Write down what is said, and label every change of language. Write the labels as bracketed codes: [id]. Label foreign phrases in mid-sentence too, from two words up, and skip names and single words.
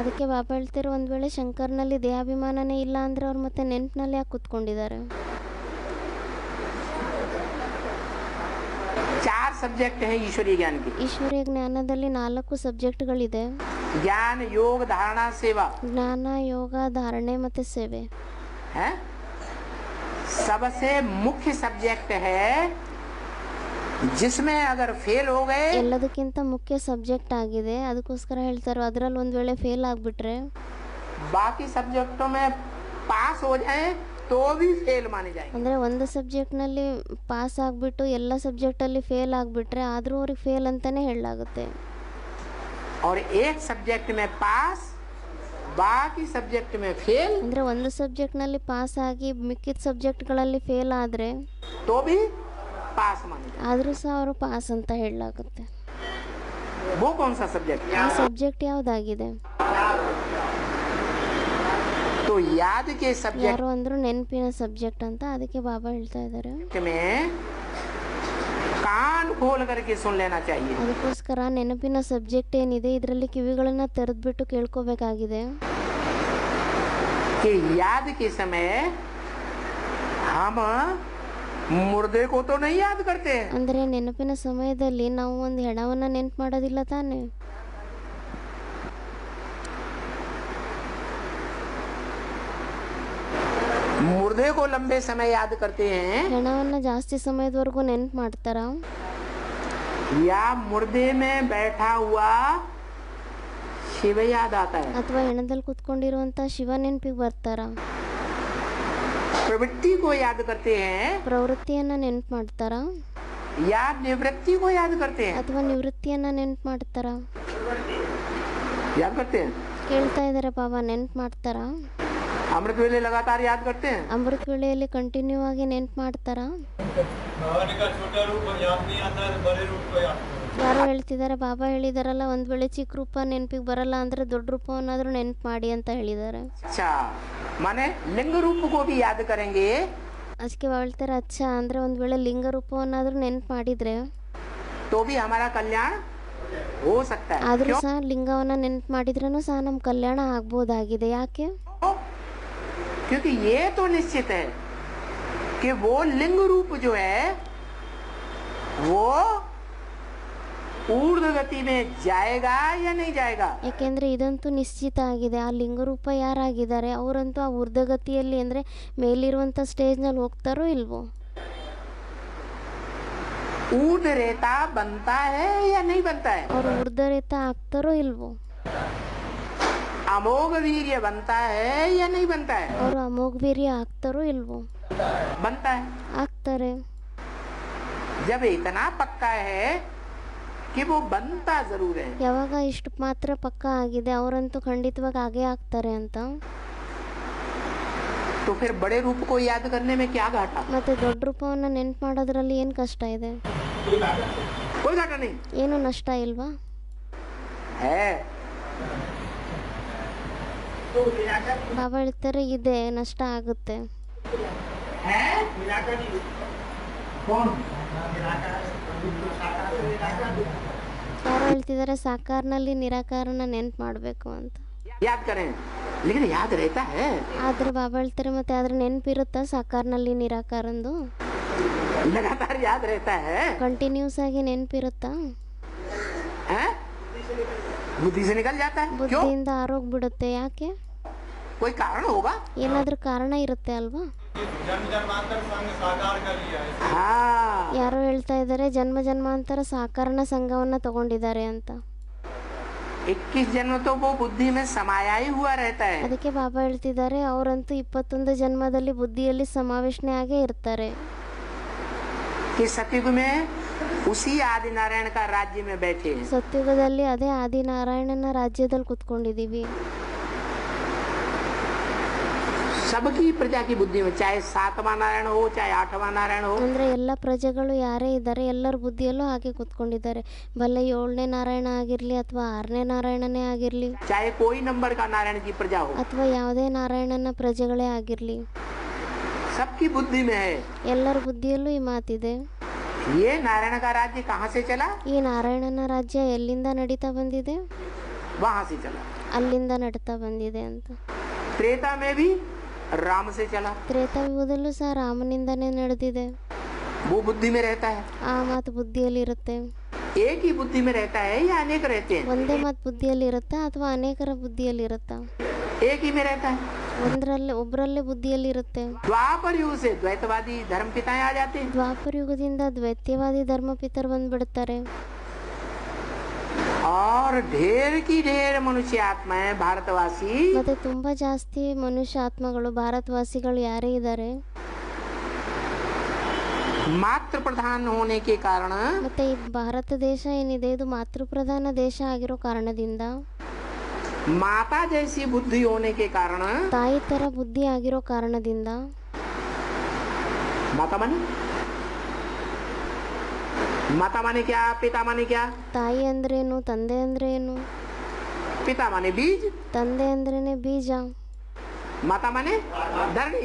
[kn] ಅದಕ್ಕೆ ಬಾಬಾ ಹೇಳ್ತಾರೆ, ಒಂದ್ ವೇಳೆ ಶಂಕರ್ನಲ್ಲಿ ದೇಹಾಭಿಮಾನನೇ ಇಲ್ಲ ಅಂದ್ರೆ ಅವ್ರು ಮತ್ತೆ ನೆನ್ಪಿನಲ್ಲಿ ಯಾಕೆ ಕುತ್ಕೊಂಡಿದ್ದಾರೆ? [hi] 4 सब्जेक्ट हैं ईश्वरीय ज्ञान के। [kn] ಈಶ್ವರೀಯ ಜ್ಞಾನದಲ್ಲಿ 4 ಸಬ್ಜೆಕ್ಟ್ಗಳಿದೆ. [hi] ज्ञान, योग, धारणा, सेवा [kn] ಜ್ಞಾನ, ಯೋಗ, ಧಾರಣೆ ಮತ್ತೆ ಸೇವೆ. [hi] है। सबसे मुख्य सब्जेक्ट है जिसमें अगर फेल हो गए, [kn] ಎಲ್ಲದಕ್ಕಿಂತ ಮುಖ್ಯ ಸಬ್ಜೆಕ್ಟ್ ಆಗಿದೆ. ಅದಕ್ಕೋಸ್ಕರ ಹೇಳ್ತಾರೆ, ಅದರಲ್ಲಿ ಒಂದ್ ವೇಳೆ ಫೇಲ್ ಆಗ್ಬಿಟ್ರೆ [hi] बाकी सब्जेक्टों में पास हो जाए तो भी फेल माने जाएंगे। [kn] ಅಂದರೆ ಒಂದು ಸಬ್ಜೆಕ್ಟ್ನಲ್ಲಿ ಪಾಸ್ ಆಗಿಬಿಟ್ಟು ಎಲ್ಲ ಸಬ್ಜೆಕ್ಟಲ್ಲಿ ಫೇಲ್ ಆಗಿಬಿಟ್ರೆ ಆದರೂ ಅವ್ರಿಗೆ ಫೇಲ್ ಅಂತಲೇ ಹೇಳಲಾಗುತ್ತೆ. [hi] और एक सब्जेक्ट में पास बाकी सब्जेक्ट में फेल [kn] ಅಂದರೆ ಒಂದು सब्जेक्टನಲ್ಲಿ ಪಾಸ್ ಆಗಿ ಮಿಕ್ಕಿದ ಸಬ್ಜೆಕ್ಟ್ಗಳಲ್ಲಿ ಫೇಲ್ ಆದರೆ [hi] तो भी पास माने जाएंगे। [kn] ಆದರೂ ಸಹ ಅವರು ಪಾಸ್ ಅಂತ ಹೇಳಲಾಗುತ್ತೆ. [hi] वो कौन सा सब्जेक्ट? [kn] ಆ ಸಬ್ಜೆಕ್ಟ್ ಯಾವುದಾಗಿದೆ? [hi] तो याद के सब्जेक्ट [kn] ಯಾರು ಅಂದರೂ ನೆನಪಿನ ಸಬ್ಜೆಕ್ಟ್ ಅಂತ. ಅದಕ್ಕೆ ಬಾಬಾ ಹೇಳ್ತಾ ಇದ್ದಾರೆ [hi] में कान खोल करके सुन लेना चाहिए। [kn] ಅದಕ್ಕೋಸ್ಕರ ನೆನಪಿನ ಸಬ್ಜೆಕ್ಟ್ ಏನಿದೆ ಇದರಲ್ಲಿ ಕಿವಿಗಳನ್ನು ತೆರೆದ್ಬಿಟ್ಟು ಕೇಳ್ಕೋಬೇಕಾಗಿದೆ. [hi] कि याद के समय हम मुर्दे को तो नहीं याद करते हैं। [kn] ಅಂದರೆ ನೆನಪಿನ ಸಮಯದಲ್ಲಿ ನಾವು ಒಂದು ಹೆಣವನ್ನು ನೆನಪು ಮಾಡೋದಿಲ್ಲ ತಾನೇ. [hi] मुर्दे को लंबे समय याद करते हैं [kn] ಹೆಣವನ್ನು ಜಾಸ್ತಿ ಸಮಯದವರೆಗೂ ನೆನಪು ಮಾಡ್ತಾರ, [hi] या मुर्दे में बैठा हुआ शिव याद आता है। [kn] ಅಥವಾ ಹೆಣದಲ್ಲಿ ಕುತ್ಕೊಂಡಿರುವಂತ ಶಿವ ನೆನಪಿಗೆ ಬರ್ತಾರ, [hi] प्रवृत्ति को याद करते हैं [kn] ಪ್ರವೃತ್ತಿಯನ್ನ ನೆನಪು ಮಾಡ್ತಾರ, [hi] या निवृत्ति को याद करते हैं। [kn] ಅಥವಾ ನಿವೃತ್ತಿಯನ್ನ ನೆನಪು ಮಾಡ್ತಾರ. [hi] याद करते हैं। [kn] ಕೇಳ್ತಾ ಇದ್ದಾರೆ ಬಾಬಾ ನೆನಪು ಮಾಡ್ತಾರ? [hi] अमृत वेले लगातार याद करते हैं। [kn] ಅಮೃತ ವೇಳೆಯಲ್ಲಿ ಕಂಟಿನ್ಯೂ ಆಗಿ ನೆನಪು ಮಾಡ್ತಾರ? ಯಾರೋ ಹೇಳ್ತಿದ್ದಾರೆ ಬಾಬಾ ಹೇಳಿದಾರಲ್ಲ ಒಂದ್ ವೇಳೆ ಚಿಕ್ಕ ರೂಪ ನೆನಪಿಗೆ ಬರಲ್ಲ ಅಂದ್ರೆ ದೊಡ್ಡ ರೂಪವನ್ನಾದ್ರೂ ನೆನಪು ಮಾಡಿ ಅಂತ ಹೇಳಿದ್ದಾರೆ. [hi] अच्छा माने लिंग रूप को भी याद करेंगे [kn] ಅದಕ್ಕೆ ಹೇಳ್ತಾರೆ ಅಚ್ಚ ಅಂದ್ರೆ ಒಂದ್ ವೇಳೆ ಲಿಂಗ ರೂಪವನ್ನಾದ್ರೂ ನೆನಪು ಮಾಡಿದ್ರೆ [hi] तो भी हमारा कल्याण हो सकता है। [kn] ಆದ್ರೂ [hi] क्यों? [kn] ಸಹ ಲಿಂಗವನ್ನ ನೆನಪು ಮಾಡಿದ್ರೂ ಸಹ ನಮ್ಮ ಕಲ್ಯಾಣ ಆಗ್ಬೋದಾಗಿದೆ. ಯಾಕೆ? [hi] क्योंकि ये तो निश्चित है कि वो लिंग रूप जो है वो ऊर्ध्व गति में जाएगा या नहीं जाएगा। [kn] ಯಾಕೆಂದ್ರೆ ಇದಂತೂ ನಿಶ್ಚಿತ ಆಗಿದೆ, ಆ ಲಿಂಗರೂಪ ಯಾರಾಗಿದ್ದಾರೆ ಅವರಂತೂ ಆ ಊರ್ಧ್ವಗತಿಯಲ್ಲಿ ಅಂದ್ರೆ ಮೇಲಿರುವಂತ ಸ್ಟೇಜ್ ನಲ್ಲಿ ಹೋಗ್ತಾರೋ ಇಲ್ವೋ. [hi] ऊर्ध्व रेता बनता है या नहीं बनता है। [kn] ಅವರು ಊರ್ಧ್ವರೇತ ಆಗ್ತಾರೋ ಇಲ್ವೋ. [hi] अमोघ वीर्य बनता है या नहीं बनता है। [kn] ಅವರು ಅಮೋಘ ವೀರ್ಯ ಆಗ್ತಾರೋ ಇಲ್ವೋ. [hi] बनता है। [kn] ಆಗ್ತಾರೆ. [hi] जब इतना पक्का है कि वो बनता जरूर है [kn] ಯಾವಾಗ ಇಷ್ಟು ಮಾತ್ರ ಪಕ್ಕ ಆಗಿದೆ ಅವರಂತೂ ಖಂಡಿತವಾಗಿ ಆಗೇ ಆಗ್ತಾರೆ ಅಂತ, [hi] तो फिर बड़े रूप को याद करने में क्या घाटा। [kn] ಮತ್ತೆ दೊಡ್ಡ ರೂಪವನ್ನ ನೆನಪು ಮಾಡೋದ್ರಲ್ಲಿ ಏನು ಕಷ್ಟ ಇದೆ? [hi] कोई घाटा नहीं [kn] ಏನು ನಷ್ಟ ಇಲ್ವಾ? [hi] है। [kn] ಬಾಬಾ ಹೇಳ್ತಾರೆ ಇದೆ, ನಷ್ಟ ಆಗುತ್ತೆ. ಯಾರೋ ಹೇಳ್ತಿದ್ದಾರೆ ಸಾಕಾರನಲ್ಲಿ ನಿರಾಕಾರನ ನೆನಪು ಮಾಡಬೇಕು ಅಂತ. [hi] याद करें लेकिन याद रहता है। [kn] ಆದ್ರೆ ಬಾಬಾ ಹೇಳ್ತಾರೆ ಮತ್ತೆ ಆದ್ರೆ ನೆನಪಿರುತ್ತಾ ಸಾಕಾರನಲ್ಲಿ ನಿರಾಕಾರಂದು? [hi] लगातार याद रहता है। [kn] ಕಂಟಿನ್ಯೂಸ್ ಆಗಿ ನೆನಪಿರುತ್ತಾ? [hi] हैं? बुद्धि से निकल जाता है। क्यों? [kn] ಬುದ್ಧಿಯಿಂದ ಆರೋಗ್ಬಿಡುತ್ತೆ. ಯಾಕೆ? [hi] कोई कारण होगा। [kn] ಏನಾದ್ರೂ ಕಾರಣ ಇರುತ್ತೆ ಅಲ್ವಾ? [hi] हाँ [kn] ಯಾರೋ ಹೇಳ್ತಾ ಇದ್ದಾರೆ ಜನ್ಮ ಜನ್ಮಾಂತರ ಸಾಕಾರಣ ಸಂಘವನ್ನ ತಗೊಂಡಿದ್ದಾರೆ ಅಂತ. [hi] 21 जन्म तो वो बुद्धि में समाया ही हुआ रहता है। [kn] ಅದಕ್ಕೆ ಬಾಬಾ ಹೇಳ್ತಿದ್ದಾರೆ ಅವರಂತೂ 21 ಜನ್ಮದಲ್ಲಿ ಬುದ್ಧಿಯಲ್ಲಿ ಸಮಾವೇಶನೆ ಆಗೇ ಇರ್ತಾರೆ. [hi] कि सतयुग में उसी आदि नारायण का राज्य में बैठे हैं। [kn] ಸತ್ಯುಗದಲ್ಲಿ ಅದೇ ಆದಿನಾರಾಯಣನ ರಾಜ್ಯದಲ್ಲಿ ಕುತ್ಕೊಂಡಿದೀವಿ. [hi] सबकी प्रजा की बुद्धि में, चाहे 7वां नारायण हो चाहे 8वां नारायण हो, [kn] ಅಂದ್ರೆ ಎಲ್ಲ ಪ್ರಜೆಗಳು ಯಾರೇ ಇದ್ದಾರೆ ಎಲ್ಲರ ಬುದ್ಧಿಯಲ್ಲೂ ಹಾಗೆ ಕುತ್ಕೊಂಡಿದ್ದಾರೆ. ಭಲೆ 7ನೇ ನಾರಾಯಣ ಆಗಿರ್ಲಿ ಅಥವಾ 6ನೇ ನಾರಾಯಣನೇ ಆಗಿರ್ಲಿ [hi] चाहे कोई नंबर का नारायण की प्रजा हो, [kn] ಅಥವಾ ಯಾವುದೇ ನಾರಾಯಣನ ಪ್ರಜೆಗಳೇ ಆಗಿರ್ಲಿ [hi] सबकी बुद्धि में है। [kn] ಎಲ್ಲರ ಬುದ್ಧಿಯಲ್ಲೂ ಈ ಮಾತಿದೆ. [hi] ये नारायण का राज्य कहाँ से चला? [kn] ಈ ನಾರಾಯಣನ ರಾಜ್ಯ ಎಲ್ಲಿಂದ ನಡೀತಾ ಬಂದಿದೆ? [hi] वहां से चला। [kn] ಅಲ್ಲಿಂದ ನಡೀತಾ ಬಂದಿದೆ ಅಂತ. [hi] त्रेता में भी राम से चला, [kn] ತ್ರೇತಾಯುಗದಲ್ಲೂ ಸಹ ರಾಮನಿಂದನೇ ನಡೆದಿದೆ. [hi] वो बुद्धि में रहता है। [kn] ಆ ಮಾತು ಬುದ್ಧಿಯಲ್ಲಿ ಇರುತ್ತೆ. [hi] एक ही बुद्धि में रहता है या अनेक रहते हैं? [kn] ಒಂದೇ ಮಾತು ಬುದ್ಧಿಯಲ್ಲಿ ಇರುತ್ತಾ ಅಥವಾ ಅನೇಕರ ಬುದ್ಧಿಯಲ್ಲಿ ಇರುತ್ತಾ? [hi] एक ही में रहता है। [kn] ಒಬ್ಬರಲ್ಲೇ ಬುದ್ಧಿಯಲ್ಲಿ ಇರುತ್ತೆ. [hi] द्वापर युग से द्वैतवादी धर्म पिताएं आ जाते हैं [kn] ದ್ವಾಪರ ಯುಗದಿಂದ ದ್ವೈತ್ಯವಾದಿ ಧರ್ಮಪಿತರು ಬಂದ್ಬಿಡ್ತಾರೆ. [hi] और ढेर की ढेर मनुष्य आत्माएं भारतवासी [kn] ಮತ್ತೆ ತುಂಬಾ ಜಾಸ್ತಿ ಮನುಷ್ಯ ಆತ್ಮಗಳು ಭಾರತವಾಸಿಗಳು ಯಾರೇ ಇದ್ದಾರೆ [hi] मातृ प्रधान होने के कारण [kn] ಮತ್ತೆ ಈ ಭಾರತ ದೇಶ ಏನಿದೆ ಇದು ಮಾತೃಪ್ರಧಾನ ದೇಶ ಆಗಿರೋ ಕಾರಣದಿಂದ [hi] माता जैसी बुद्धि होने के कारण [kn] ತಾಯಿ ತರ ಬುದ್ಧಿ ಆಗಿರೋ ಕಾರಣದಿಂದ [hi] माता माने क्या, पिता माने क्या? [kn] ತಾಯಿ ಅಂದ್ರೇನು, ತಂದೆ ಅಂದ್ರೆ ಏನು? [hi] पिता माने बीज, [kn] ತಂದೆ ಅಂದ್ರೇನೆ ಬೀಜ. [hi] माता माने धरणी,